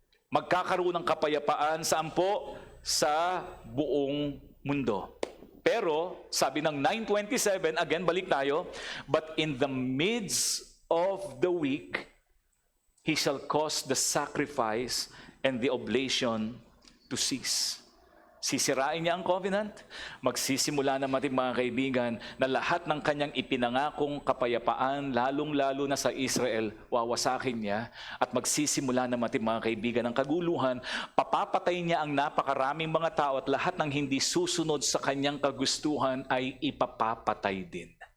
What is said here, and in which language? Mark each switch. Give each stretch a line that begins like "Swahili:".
Filipino: Magkakaroon ng kapayapaan saan po? Sa buong mundo. Pero, sabi ng 9:27, again, balik tayo,
English: but in the midst of the week, he shall cause the sacrifice and the oblation to cease.
Filipino: Sisirain niya ang covenant. Magsisimula na mga kaibigan na lahat ng kanyang ipinangakong kapayapaan, lalong-lalo na sa Israel, wawasakin niya at magsisimula na mga kaibigan ng kaguluhan. Papapatay niya ang napakaraming mga tao at lahat ng hindi susunod sa kanyang kagustuhan ay ipapapatay din.